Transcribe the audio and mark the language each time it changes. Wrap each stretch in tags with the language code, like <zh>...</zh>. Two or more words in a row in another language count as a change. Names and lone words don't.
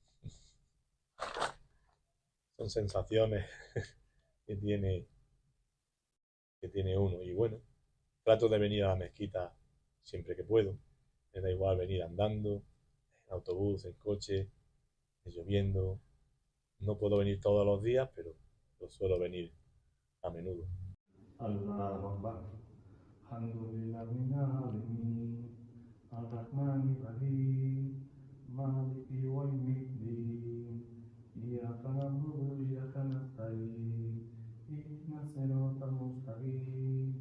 <es>Son sensaciones que tiene uno. Y bueno, trato de venir a la mezquita siempre que puedo. Me da igual venir andando, en autobús, en coche, lloviendo. No puedo venir todos los días, pero suelo venir a menudo.</es> <ar>الله أكبر. الحمد لله العالمين. الرحمن الرحيم. مالك يوم الدين. إياك نعبد وإياك نستعين. اهدنا الصراط المستقيم.</ar>